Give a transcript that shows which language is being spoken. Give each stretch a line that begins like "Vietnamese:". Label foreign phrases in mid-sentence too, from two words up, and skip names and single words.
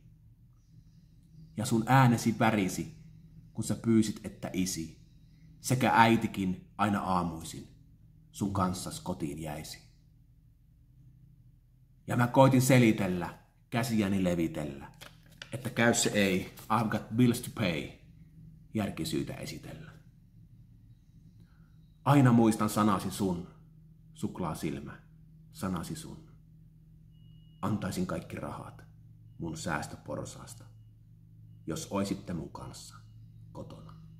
Finnish: Ja sun äänesi värisi, kun sä pyysit, että isi, sekä äitikin aina aamuisin, sun kanssas kotiin jäisi. Ja mä koitin selitellä, käsiäni levitellä, että käy se ei,
English: I've got bills to pay,
Finnish: järkisyytä esitellä. Aina muistan sanasi sun, suklaa silmä, sanasi sun. Antaisin kaikki rahat mun säästöporsaasta, jos oisitte mun kanssa kotona.